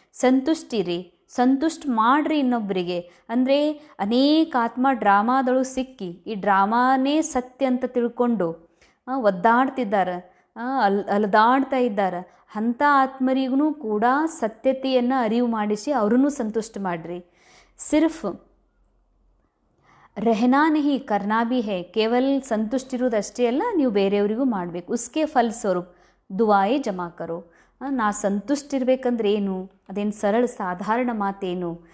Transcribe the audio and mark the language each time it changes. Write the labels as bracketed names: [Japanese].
[Kannada] ಸಂತುಷ್ಟಿರಿ, ಸಂತುಷ್ಟ ಮಾಡ್ರಿ ಇನ್ನೊಬ್ಬರಿಗೆ. ಅಂದರೆ ಅನೇಕ ಆತ್ಮ ಡ್ರಾಮಾದಳು ಸಿಕ್ಕಿ ಈ ಡ್ರಾಮಾನೇ ಸತ್ಯ ಅಂತ ತಿಳ್ಕೊಂಡು ಒದ್ದಾಡ್ತಿದ್ದಾರೆ, ಅಲದಾಡ್ತಾ ಇದ್ದಾರೆ. ಅಂಥ ಆತ್ಮರಿಗೂ ಕೂಡ ಸತ್ಯತೆಯನ್ನು ಅರಿವು ಮಾಡಿಸಿ ಅವ್ರನ್ನೂ ಸಂತುಷ್ಟ ಮಾಡಿರಿ. [Hindi] ಸಿರ್ಫ್ रहना नहीं करना भी है. [Kannada] ಕೇವಲ ಸಂತುಷ್ಟಿರುವುದಷ್ಟೇ ಅಲ್ಲ, ನೀವು ಬೇರೆಯವರಿಗೂ ಮಾಡಬೇಕು. [Hindi] ಉಸ್ಕೆ ಫಲ್ ಸ್ವರೂಪ್ ದುವಾಯೇ ಜಮಾ ಕರೋ. [Kannada] ನಾ ಸಂತುಷ್ಟಿರ್ಬೇಕಂದ್ರೆ ಏನು? ಅದೇನು ಸರಳ ಸಾಧಾರಣ ಮಾತೇನು?